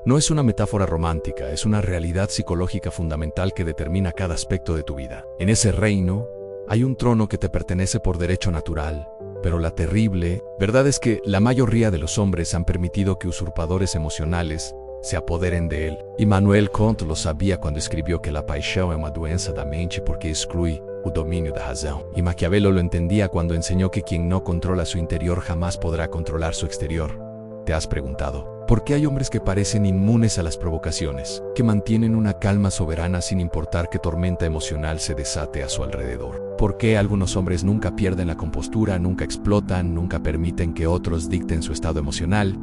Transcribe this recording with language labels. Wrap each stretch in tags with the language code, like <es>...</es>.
<es>No es una metáfora romántica, es una realidad psicológica fundamental que determina cada aspecto de tu vida. En ese reino, hay un trono que te pertenece por derecho natural, pero la terrible verdad es que la mayoría de los hombres han permitido que usurpadores emocionales se apoderen de él.</es> <pt>Immanuel Kant</pt> <es>lo</es> <pt>sabia quando escreveu que a paixão é uma doença da mente porque exclui o domínio da razão.</pt> <es>Y Maquiavelo lo entendía cuando enseñó que quien no controla su interior jamás podrá controlar su exterior. ¿Te has preguntado por qué hay hombres que parecen inmunes a las provocaciones, que mantienen una calma soberana sin importar qué tormenta emocional se desate a su alrededor? ¿Por qué algunos hombres nunca pierden la compostura, nunca explotan, nunca permiten que otros dicten su estado emocional?</es>